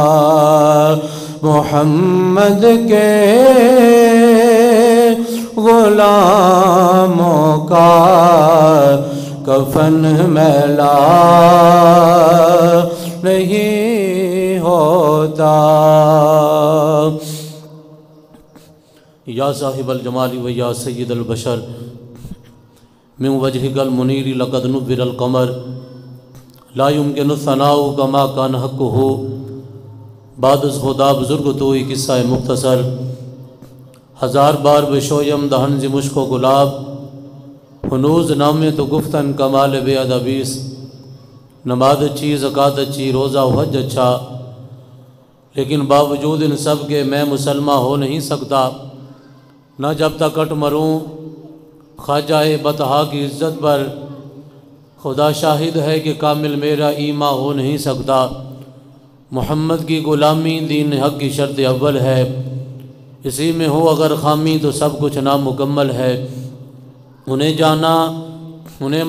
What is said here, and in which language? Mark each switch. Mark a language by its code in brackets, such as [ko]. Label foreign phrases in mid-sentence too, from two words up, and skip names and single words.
[ur] محمد کے غلاموں کا کفن میلا نہیں ہوتا۔ [ar] یا صاحب الجمال و یا سید البشر من وجهك المنیر لقد نور القمر لا يمكن الثناء كما كان حقه۔ [fa] بعد از خدا بزرگ تو ایک قصہ مختصر۔ ہزار بار بشویم دہن ز مشک و گلاب ہنوز نامے تو گفتن کمال بے ادبیس، [ur] نماز اچھی، زکوٰۃ اچھی، روزہ و حج اچھا، لیکن باوجود ان سب کے میں مسلمہ ہو نہیں سکتا، نہ جب تک کٹ مروں خواجہ بطحا کی عزت پر، خدا شاہد ہے کہ کامل میرا ایمان ہو نہیں سکتا، محمد کی غلامی دین حق کی شرط اول ہے، اسی میں ہو اگر خامی تو سب کچھ نامکمل ہے، انہیں جانا انہیں